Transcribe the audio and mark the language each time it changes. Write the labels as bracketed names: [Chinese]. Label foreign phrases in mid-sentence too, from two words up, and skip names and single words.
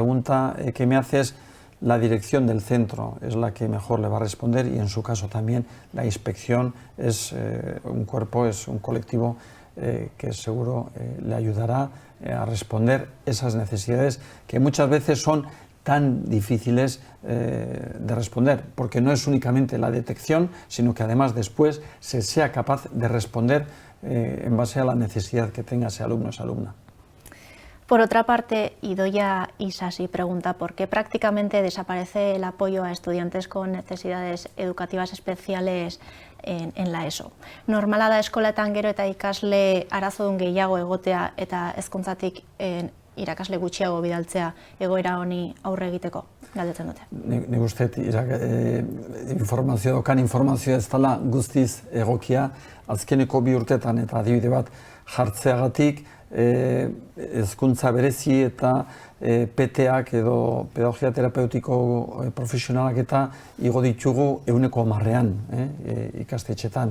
[Spanish] pregunta que me haces, la dirección del centro es la que mejor le va a responder, y en su caso también la inspección es un cuerpo, es un colectivo que seguro le ayudará a responder esas necesidades que muchas veces son tan difíciles de responder, porque no es únicamente la detección, sino que además después se sea capaz de responder en base a la necesidad que tenga ese alumno o esa alumna. Por otra parte, Idoia Isasi pregunta por qué prácticamente desaparece el apoyo a estudiantes con necesidades educativas especiales en la ESO. [Basque] Normala da eskoletan gero eta ikasle arazodun gehiago egotea eta hezkuntzatik irakasle gutxiago bidaltzea egoera honi aurre egiteko, galdetzen dute. Nik uste informazioa ez dela guztiz egokia, azkeneko 2 urtetan eta adibide bat jartzeagatik hezkuntza berezi eta PT-ak edo pedagogia terapeutiko profesionalak eta igo ditugu 100%, ikastetxetan.